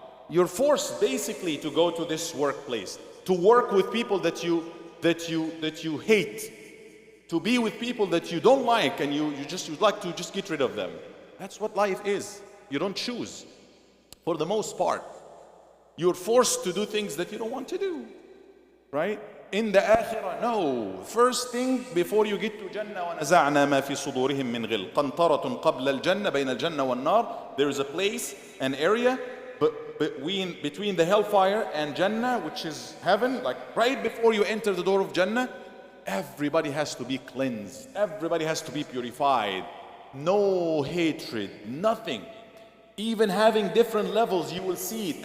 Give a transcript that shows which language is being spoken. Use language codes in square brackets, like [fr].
[en] You're forced basically to go to this workplace, to work with people that you hate, to be with people that you don't like and you'd like to just get rid of them. That's what life is. You don't choose. For the most part, you're forced to do things that you don't want to do, right? In the akhirah, no. First thing, before you get to Jannah, [ar] وَنَزَعْنَا مَا فِي صُدُورِهِم مِّن غِلٍّ قَنْطَرَةٌ قَبْلَ الْجَنَّةِ بَيْنَ الْجَنَّةِ وَالنَّارِ. [en] There is a place, an area between the hellfire and Jannah, which is heaven, like right before you enter the door of Jannah. Everybody has to be cleansed. Everybody has to be purified. No hatred, nothing. Even having different levels, you will see it.